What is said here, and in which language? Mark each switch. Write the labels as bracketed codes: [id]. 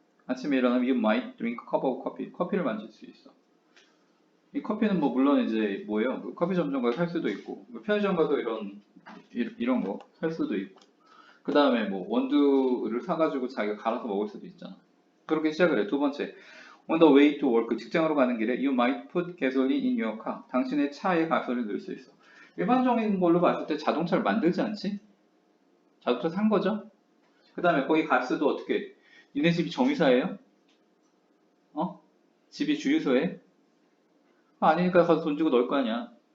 [ko] 아침에 일어나면 [en] you might drink a cup of coffee. [ko] 커피를 마실 수 있어. 이 커피는 뭐 물론 이제 뭐예요? 그 커피 전문점 가서 살 수도 있고 뭐 편의점 가서 이런 거 살 수도 있고 그 다음에 뭐 원두를 사가지고 자기가 갈아서 먹을 수도 있잖아. 그렇게 시작을 해. 두 번째, [en] on the way to work [ko] 직장으로 가는 길에 [en] you might put gasoline in your car. [ko] 당신의 차에 가솔린을 넣을 수 있어. 일반적인 걸로 봤을 때 자동차를 만들지 않지? 자동차 산 거죠? 그 다음에 거기 가스도 어떻게 해? 니네 집이 정유사예요? 어? 집이 주유소에? 아니니까 가서 돈 주고 넣을 거 아니야.